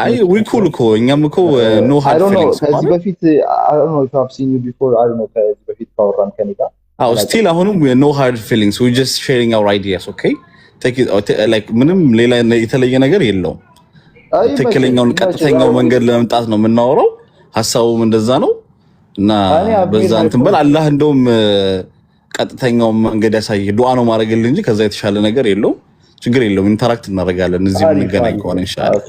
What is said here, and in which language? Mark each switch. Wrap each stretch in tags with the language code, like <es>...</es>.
<en>አይ ዊ ኩል</en> <am>እኮ እኛም እኮ</am> <en>ኖ ሃርድ ፊሊንግስ</en> <am>ከዚህ በፊት</am> <en>I don't know if I've seen you before. I don't know</en> <am>ከዚህ በፊት ካወራን ከኔ ጋር</am> <en>still</en> <am>አሁንም</am> <en>no hard feelings, we just sharing our ideas. Okay, take it like</en> <am>ምንም ሌላ የተለየ ነገር የለውም። ትክክለኛውን ቀጥተኛው መንገድ ለመምጣት ነው የምናወራው። ሐሳቡም እንደዛ ነው እና በዛ እንትን በል አላህ እንደውም ቀጥተኛው መንገድ ያሳይ ዱዓ ነው ማድረግልህ እንጂ ከዛ የተሻለ ነገር የለውም። ችግር የለውም። ኢንተራክት እናደርጋለን እዚህ የምንገናኝ ከሆነ ኢንሻአላህ።</am>